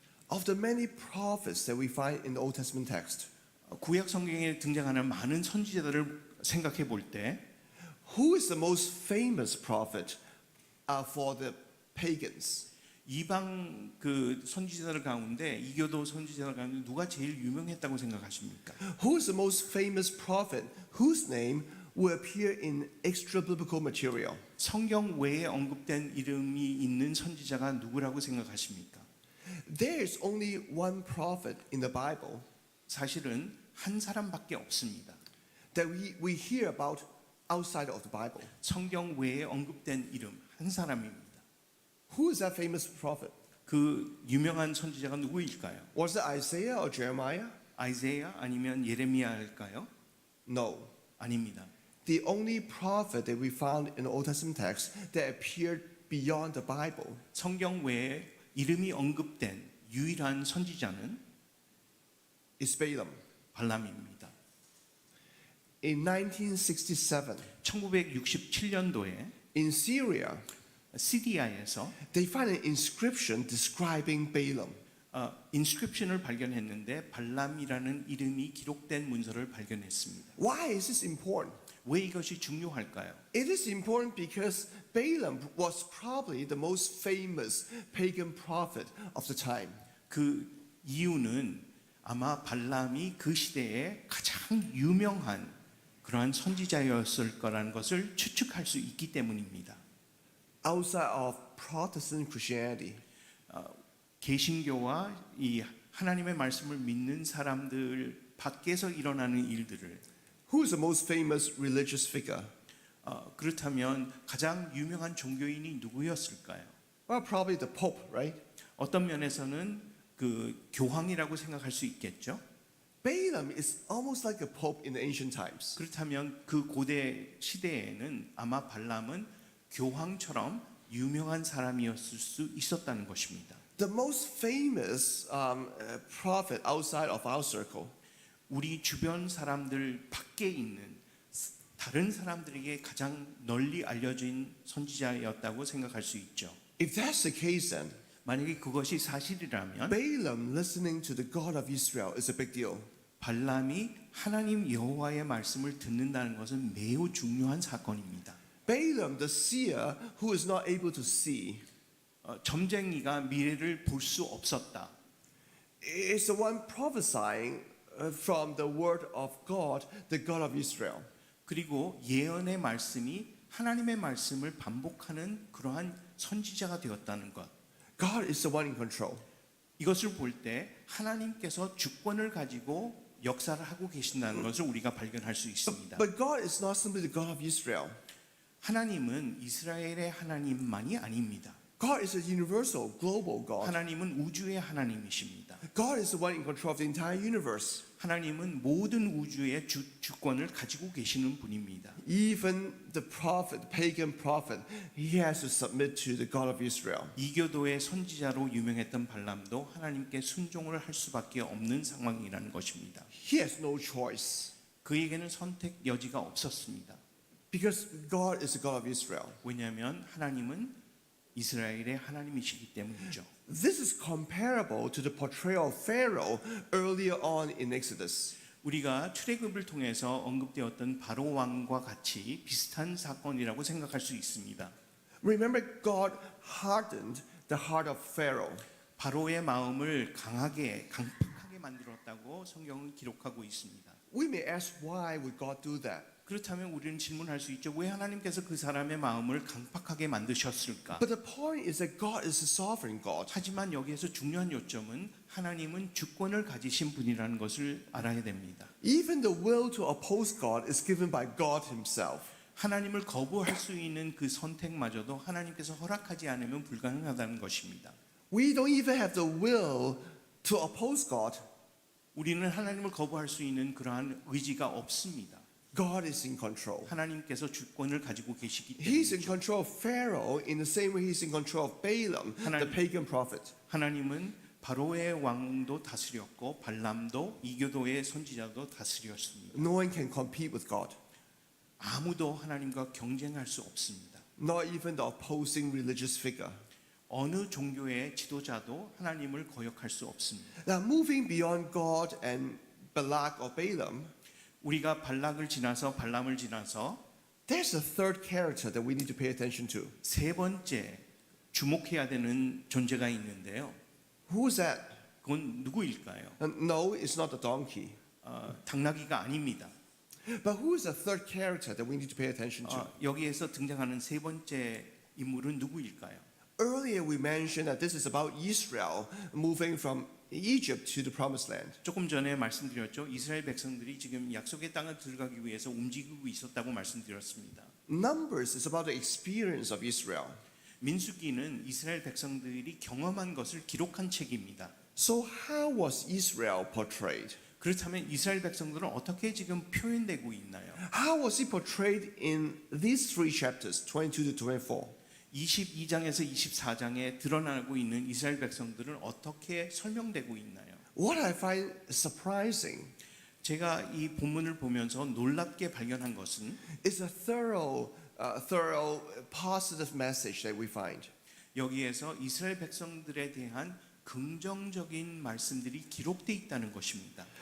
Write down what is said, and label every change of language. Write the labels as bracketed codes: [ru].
[en] Of the many prophets that we find in the Old Testament text, [ko] 구약 성경에 등장하는 많은 선지자들을 생각해 볼 때 [en] who is the most famous prophet for the pagans? [ko] 이방 그 선지자들 가운데 이교도 선지자들 가운데 누가 제일 유명했다고 생각하십니까? [en] Who is the most famous prophet whose name will appear in extra biblical material? [ko] 성경 외에 언급된 이름이 있는 선지자가 누구라고 생각하십니까? [en] There is only one prophet in the Bible [ko] 사실은 한 사람밖에 없습니다. [en] that we hear about outside of the Bible. [ko] 성경 외에 언급된 이름 한 사람입니다. [en] Who is that famous prophet? [ko] 그 유명한 선지자가 누구일까요? [en] Was it Isaiah or Jeremiah? [ko] 아이사야 아니면 예레미야일까요? [en] No. [ko] 아닙니다. [en] The only prophet that we found in the Old Testament text that appeared beyond the Bible [ko] 성경 외에 이름이 언급된 유일한 선지자는 [en] is Balaam. [ko] 발람입니다. [en] In 1967, [ko] 1967년도에 [en] in Syria, [ko] 시리아에서 [en] they find an inscription describing Balaam. [ko] 인스크립션을 발견했는데 발람이라는 이름이 기록된 문서를 발견했습니다. [en] Why is this important? [ko] 왜 이것이 중요할까요? [en] It is important because Balaam was probably the most famous pagan prophet of the time. [ko] 그 이유는 아마 발람이 그 시대에 가장 유명한 그러한 선지자였을 거라는 것을 추측할 수 있기 때문입니다. [en] Outside of Protestant Christianity, [ko] 개신교와 이 하나님의 말씀을 믿는 사람들 밖에서 일어나는 일들을 [en] who is the most famous religious figure? [ko] 그렇다면 가장 유명한 종교인이 누구였을까요? [en] Well, probably the Pope, right? [ko] 어떤 면에서는 그 교황이라고 생각할 수 있겠죠. [en] Balaam is almost like a pope in the ancient times. [ko] 그렇다면 그 고대 시대에는 아마 발람은 교황처럼 유명한 사람이었을 수 있었다는 것입니다. [en] The most famous prophet outside of our circle [ko] 우리 주변 사람들 밖에 있는 다른 사람들에게 가장 널리 알려진 선지자였다고 생각할 수 있죠. [en] If that's the case, then [ko] 만약에 그것이 사실이라면 [en] Balaam listening to the God of Israel is a big deal. [ko] 발람이 하나님 여호와의 말씀을 듣는다는 것은 매우 중요한 사건입니다. [en] Balaam, the seer who is not able to see, [ko] 점쟁이가 미래를 볼 수 없었다. [en] is the one prophesying from the word of God, the God of Israel. [ko] 그리고 예언의 말씀이 하나님의 말씀을 반복하는 그러한 선지자가 되었다는 것. [en] God is the one in control. [ko] 이것을 볼 때 하나님께서 주권을 가지고 역사를 하고 계신다는 것을 우리가 발견할 수 있습니다. [en] But God is not simply the God of Israel. [ko] 하나님은 이스라엘의 하나님만이 아닙니다. [en] God is a universal, global God. [ko] 하나님은 우주의 하나님이십니다. [en] God is the one in control of the entire universe. [ko] 하나님은 모든 우주의 주권을 가지고 계시는 분입니다. [en] Even the prophet, the pagan prophet, he has to submit to the God of Israel. [ko] 이교도의 선지자로 유명했던 발람도 하나님께 순종을 할 수밖에 없는 상황이라는 것입니다. [en] He has no choice [ko] 그에게는 선택 여지가 없었습니다. [en] because God is the God of Israel. [ko] 왜냐하면 하나님은 이스라엘의 하나님이시기 때문이죠. [en] This is comparable to the portrayal of Pharaoh earlier on in Exodus. [ko] 우리가 출애굽을 통해서 언급되었던 바로 왕과 같이 비슷한 사건이라고 생각할 수 있습니다. [en] Remember, God hardened the heart of Pharaoh. [ko] 바로의 마음을 강하게 만들었다고 성경은 기록하고 있습니다. [en] We may ask, why would God do that? [ko] 그렇다면 우리는 질문할 수 있죠. 왜 하나님께서 그 사람의 마음을 강팍하게 만드셨을까? [en] But the point is that God is a sovereign God. [ko] 하지만 여기에서 중요한 요점은 하나님은 주권을 가지신 분이라는 것을 알아야 됩니다. [en] Even the will to oppose God is given by God Himself. [ko] 하나님을 거부할 수 있는 그 선택마저도 하나님께서 허락하지 않으면 불가능하다는 것입니다. [en] We don't even have the will to oppose God. [ko] 우리는 하나님을 거부할 수 있는 그러한 의지가 없습니다. [en] God is in control. [ko] 하나님께서 주권을 가지고 계시기 [en] He's in [ko] 때문이죠. [en] control of Pharaoh in the same way he's in control of Balaam, the [ko] 하나님- [en] pagan prophet. [ko] 하나님은 바로의 왕도 다스렸고 발람도 이교도의 선지자도 다스렸습니다. [en] No one can compete with God, [ko] 아무도 하나님과 경쟁할 수 없습니다. [en] not even the opposing religious figure. [ko] 어느 종교의 지도자도 하나님을 거역할 수 없습니다. [en] Now, moving beyond God and Balak or Balaam, [ko] 우리가 발락을 지나서 발람을 지나서 [en] there's a third character that we need to pay attention to. [ko] 세 번째 주목해야 되는 존재가 있는데요. [en] Who's that? [ko] 그건 누구일까요? [en] No, it's not the donkey. [ko] 당나귀가 아닙니다. [en] But who is the third character that we need to pay attention to? [ko] 여기에서 등장하는 세 번째 인물은 누구일까요? [en] Earlier, we mentioned that this is about Israel moving from Egypt to the promised land. [ko] 조금 전에 말씀드렸죠. 이스라엘 백성들이 지금 약속의 땅을 들어가기 위해서 움직이고 있었다고 말씀드렸습니다. [en] Numbers is about the experience of Israel. [ko] 민수기는 이스라엘 백성들이 경험한 것을 기록한 책입니다. [en] So, how was Israel portrayed? [ko] 그렇다면 이스라엘 백성들은 어떻게 지금 표현되고 있나요? [en] How was he portrayed in these three chapters, 22 to 24? [ko] 22장에서 24장에 드러나고 있는 이스라엘 백성들은 어떻게 설명되고 있나요? [en] What I find surprising [ko] 제가 이 본문을 보면서 놀랍게 발견한 것은 [en] is a thorough, positive message that we find. [ko] 여기에서 이스라엘 백성들에 대한 긍정적인 말씀들이 기록되어 있다는 것입니다.